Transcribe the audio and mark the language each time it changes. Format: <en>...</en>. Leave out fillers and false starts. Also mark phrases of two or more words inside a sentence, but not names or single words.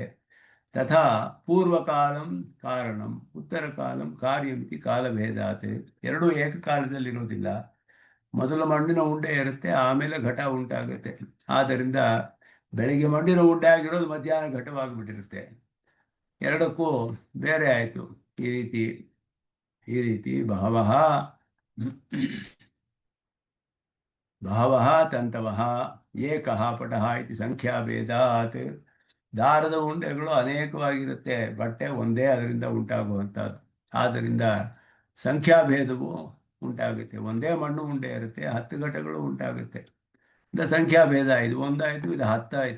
<sa>ತಥಾ ಪೂರ್ವಕಾಲಂ ಕಾರಣಂ ಉತ್ತರ ಕಾಲಂ ಕಾರ್ಯಮಿತಿ ಕಾಲಭೇದಾತ್,</sa> <kn>ಎರಡೂ ಏಕಕಾಲದಲ್ಲಿರೋದಿಲ್ಲ. ಮೊದಲು ಮಣ್ಣಿನ ಉಂಡೆ ಇರುತ್ತೆ, ಆಮೇಲೆ ಘಟ ಉಂಟಾಗುತ್ತೆ. ಆದ್ದರಿಂದ ಬೆಳಿಗ್ಗೆ ಮಣ್ಣಿನ ಉಂಡೆ ಆಗಿರೋದು ಮಧ್ಯಾಹ್ನ ಘಟವಾಗಿಬಿಟ್ಟಿರುತ್ತೆ. ಎರಡಕ್ಕೂ ಬೇರೆ ಆಯಿತು. ಈ ರೀತಿ</kn> <sa>ಬಹವಃ ತಂತವಃ ಏಕಃ ಪಟಃ ಇತಿ ಸಂಖ್ಯಾಭೇದಾತ್,</sa> <kn>ದಾರದ ಉಂಡೆಗಳು ಅನೇಕವಾಗಿರುತ್ತೆ, ಬಟ್ಟೆ ಒಂದೇ ಅದರಿಂದ ಉಂಟಾಗುವಂಥದ್ದು. ಆದ್ದರಿಂದ ಸಂಖ್ಯಾಭೇದವು ಉಂಟಾಗುತ್ತೆ. ಒಂದೇ ಮಣ್ಣು ಉಂಡೆ ಇರುತ್ತೆ, 10 ಘಟಗಳು ಉಂಟಾಗುತ್ತೆ. ಇದು ಸಂಖ್ಯಾಭೇದ. ಇದು ಒಂದಾಯಿತು, ಇದು 10 ಆಯಿತು.</kn>